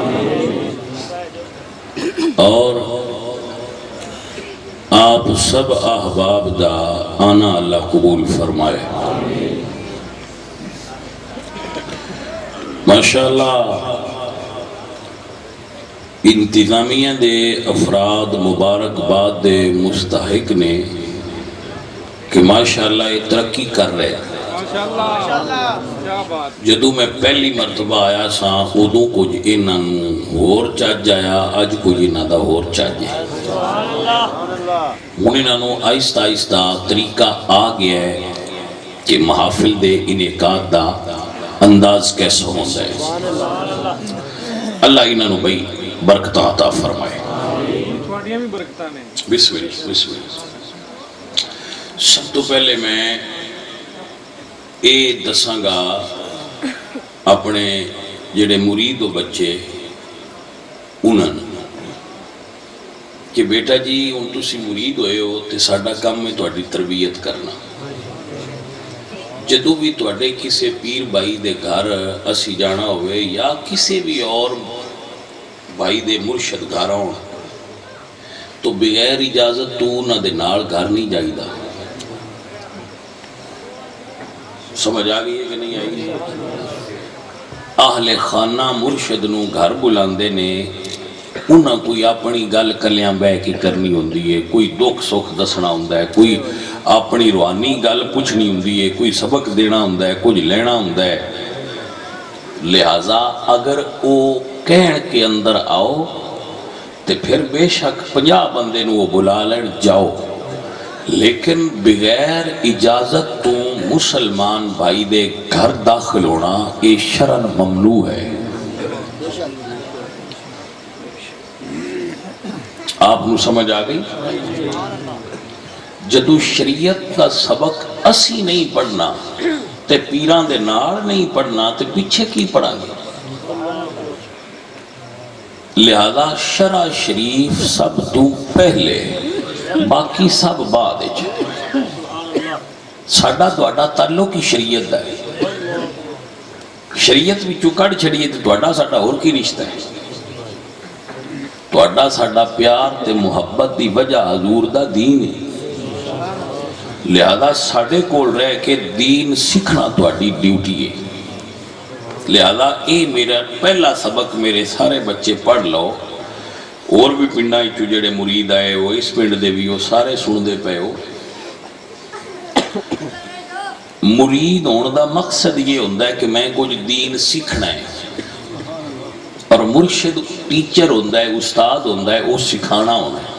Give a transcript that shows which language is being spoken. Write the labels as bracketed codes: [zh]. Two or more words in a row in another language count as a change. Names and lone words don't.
[pa] اور آپ سب احباب دا آنا اللہ قبول فرمائے ماشاءاللہ انتظامیہ دے افراد مبارک باد دے مستحق نے کہ ماشاءاللہ [ur] یہ ترقی کر رہے ہیں [pa] جدوں میں پہلی مرتبہ آیا سا ادوں کچھ انہاں نوں ہور چج آیا، اج کچھ انہاں دا ہور چج ہے۔ ہن انہاں نوں آہستہ آہستہ طریقہ آ گیا ہے کہ محافل دے انعقاد دا انداز کیسا ہوندا ہے۔ اللہ انہاں نوں بھئی برکتاں عطا فرمائے۔ تھوڑیاں بھی برکتاں نے۔ بسم اللہ بسم اللہ۔ سب تو پہلے میں اے دساں گا اپنے جڑے مرید و بچے انہاں کہ بیٹا جی ہن تسی مرید ہوئے ہو تے ساڈا کام ہے تہاڈی تربیت کرنا۔ جدوں بھی تہاڈے کسے پیر بھائی دے گھر اسی جانا ہوئے یا کسے بھی اور بھائی دے مرشد گھر آن تو بغیر اجازت تو انہاں دے نال گھر نہیں جائیدا۔ سمجھ آ گئی ہے کہ نہیں آئی؟ اہل خانہ مرشد نو گھر بلاندے نے، انہاں کوئی اپنی گل کلیاں بہ کے کرنی ہوندی ہے، کوئی دکھ سکھ دسنا ہوندا ہے، کوئی اپنی روحانی گل پوچھنی ہوندی ہے، کوئی سبق دینا ہوندا ہے، کچھ لینا ہوندا ہے۔ لہذا اگر او کہن کے اندر آؤ تے پھر بے شک 50 بندے نو وہ بلا لین جاؤ، لیکن بغیر اجازت تو مسلمان بھائی دے گھر داخل ہونا یہ شرعن ممنوع ہے۔ آپ نو سمجھ آ گئی؟ جدو شریعت کا سبق اسی نہیں پڑھنا تے پیران دے نال نہیں پڑھنا تے پیچھے کی پڑھا گے؟ لہذا شرع شریف سب تو پہلے باقی سب بعد ہے۔ ساڈا تہاڈا تعلق ہی شریعت ہے، شریعت بھی چکڑ چھڑیے تو تہاڈا ساڈا اور کی رشتہ ہے؟ تہاڈا ساڈا پیار تے محبت دی وجہ حضور دا دین ہے۔ لہذا ساڈے کول رہ کے دین سیکھنا تہاڈی ڈیوٹی ہے۔ لہذا اے میرا پہلا سبق میرے سارے بچے پڑھ لو، اور بھی پنڈا جڑے مرید آئے ہو اس پنڈ دے بھی ہو سارے سن دے پے ہو۔ [ur] مرید ہونے دا مقصد یہ ہوتا ہے کہ میں کچھ دین سیکھنا ہے، اور مرشد ٹیچر ہوتا ہے، استاد ہوتا ہے، وہ سکھانا ہونا ہے۔